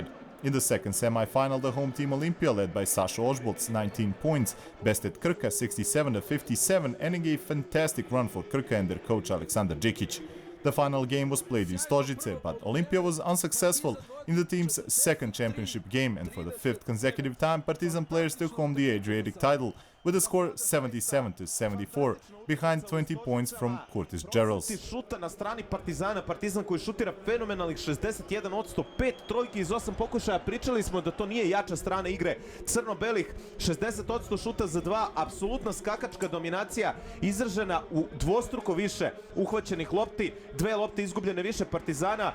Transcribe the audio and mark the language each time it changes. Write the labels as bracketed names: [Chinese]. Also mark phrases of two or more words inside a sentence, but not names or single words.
[English] In the second semi-final, the home team Olympia, led by Sašo Ožbolt, 19 points, bested Krka 67-57, ending a fantastic run for Krka and their coach Aleksandar Džikić. The final game was played in Stožice, but Olympia was unsuccessful in the team's second championship game, and for the fifth consecutive time, Partizan players took home the Adriatic title with a score 77-74, behind 20 points from Curtis Gerals. [Serbian] Šuta na strani Partizana, Partizan koji šutira fenomenalnih 61%, 5 trojki iz 8 pokušaja. Pričali smo da to nije jača strana igre crno-belih, 60% šuta za 2, apsolutna skakačka dominacija izražena u dvostruko više uhvaćenih lopti, 2 lopte izgubljene više Partizana.